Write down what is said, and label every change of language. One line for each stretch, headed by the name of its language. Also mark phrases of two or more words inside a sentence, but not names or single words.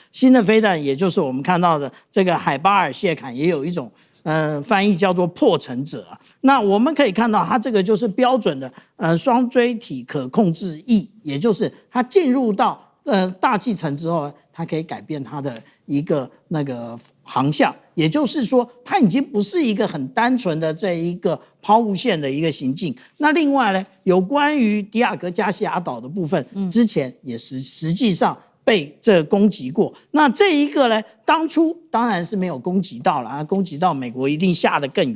Chinese: 新的飛彈也就是我們看到的這個海巴爾謝坎，也有一種翻譯叫做破城者啊。那我們可以看到，它這個就是標準的双锥体可控制翼，也就是它進入到大氣层之後，它可以改變它的一個那個航向，也就是說，它已經不是一個很單純的這一個拋物線的一個行進。那另外呢，有關於迪亞哥加西亞島的部分，之前也實際上被這攻擊過。那這一個呢，當初當然是沒有攻擊到了，攻擊到美國一定下得更遠。